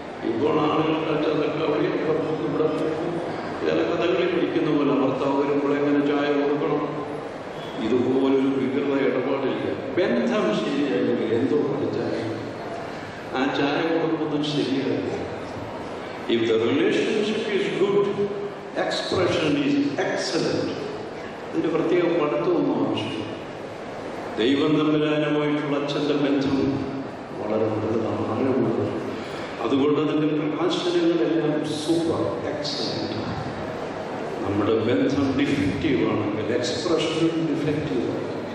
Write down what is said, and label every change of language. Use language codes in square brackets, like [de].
[ml] ഇപ്പോൾ ആളുകൾക്ക് അച്ഛനൊക്കെ അവിടെ ഇവിടെ ചില കഥകളിൽ പഠിക്കുന്ന പോലെ ഭർത്താവ് വരുമ്പോൾ എങ്ങനെ ചായ കൊടുക്കണം, ഇതുപോലൊരു വികൃത ഇടപാടില്ല. ബന്ധം ശരിയായെങ്കിൽ എന്തോ ചായ, ആ ചായ കൊടുക്കുന്നത് ശരിയായി. [en] If the relationship is good, expression is excellent. [ml] ഇതിൻ്റെ പ്രത്യേക പഠിത്തമൊന്നും ആവശ്യമില്ല. ദൈവം തമ്പുരാനുമായിട്ടുള്ള അച്ഛൻ്റെ ബന്ധം വളരെ വലുതാണ്, ആഴമുള്ളതാണ്. അതുകൊണ്ട് അതിൻ്റെ പ്രകാശനങ്ങളെല്ലാം സൂപ്പർ എക്സലൻ്റ്. നമ്മുടെ ബന്ധം ഡിഫക്റ്റീവ് ആണെങ്കിൽ എക്സ്പ്രഷനും ഡിഫക്റ്റീവ് ആണ്.